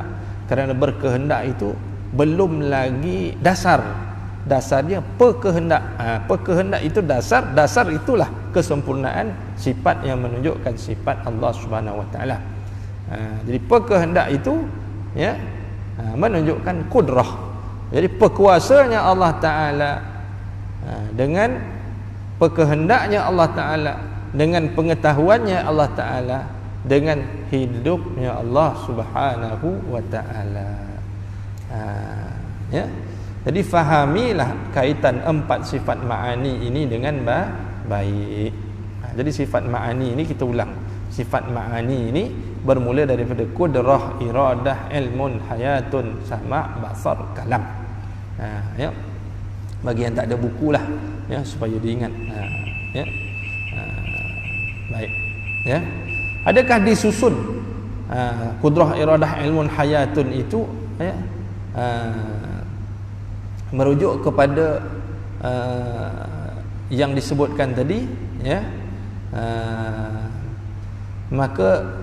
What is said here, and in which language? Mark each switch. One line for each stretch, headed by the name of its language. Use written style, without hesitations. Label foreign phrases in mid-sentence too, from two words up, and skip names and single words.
Malay: Kerana berkehendak itu belum lagi dasarnya perkehendak. Perkehendak itu dasar itulah kesempurnaan sifat yang menunjukkan sifat
Arabic: الله سبحانه وتعالى.
Malay: Jadi perkehendak itu, ya, menunjukkan kudrah. Jadi perkuasanya
Arabic: الله تعالى
Malay: dengan perkehendaknya
Arabic: الله تعالى,
Malay: dengan pengetahuannya
Arabic: الله تعالى,
Malay: dengan hidupnya
Arabic: الله سبحانه وتعالى.
Malay: Ya. Jadi fahamilah kaitan empat sifat ma'ani ini dengan baik. Jadi sifat ma'ani ini kita ulang. Sifat ma'ani ini bermula daripada
Arabic: قدرة، إرادة, علمٌ، حياةٌ، سمع، بصر، كلام.
Malay: Ya. Bagi yang tak ada buku lah, ya, supaya diingat. Ya. Baik. Ya. Adakah disusun
Arabic: قدرة، إرادة، علمٌ، حياةٌ
Malay: itu, ya, merujuk kepada yang disebutkan tadi, ya, maka